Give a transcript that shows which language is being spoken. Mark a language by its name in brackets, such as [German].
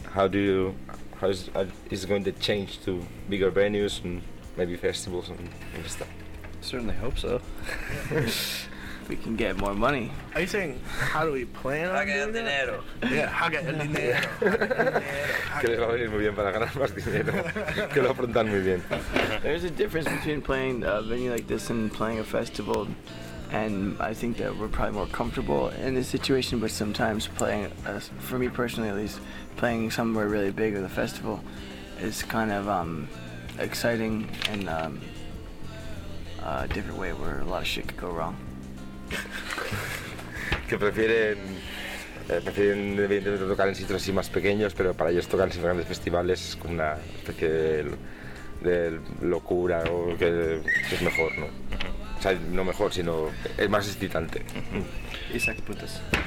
[English] How is it going to change to bigger venues and maybe festivals and stuff? Certainly hope so. We can get more money. Are you saying how do we plan on doing [Spanish] that? Dinero. Yeah, haga el dinero. Que les va a venir muy bien para ganar más dinero. Que lo afrontan muy bien. [English] There's a difference between playing a venue like this and playing a festival, and I think that we're probably more comfortable in this situation. But sometimes playing, for me personally at least, playing somewhere really big or the festival is kind of exciting and a different way where a lot of shit could go wrong. [Spanish] Que prefieren prefieren evidentemente tocar en sitios así más pequeños, pero para ellos tocar en grandes festivales es como una especie de locura, o ¿no? Que es mejor, ¿no? O sea, no mejor, sino es más excitante. Y sacapuntas.